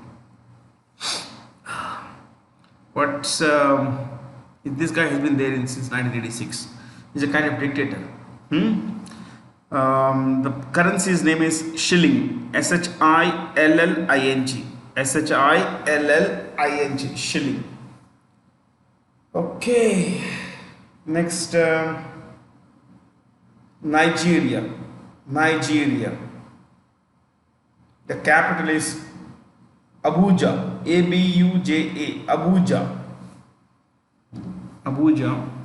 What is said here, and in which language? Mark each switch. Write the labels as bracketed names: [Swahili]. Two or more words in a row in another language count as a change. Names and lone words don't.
[English] What's this guy has been there since 1986. He's a kind of dictator. The currency's name is shilling. Shilling. Shilling. Shilling. Okay. Next, Nigeria. Nigeria. The capital is Abuja. Abuja. Abuja. Abuja.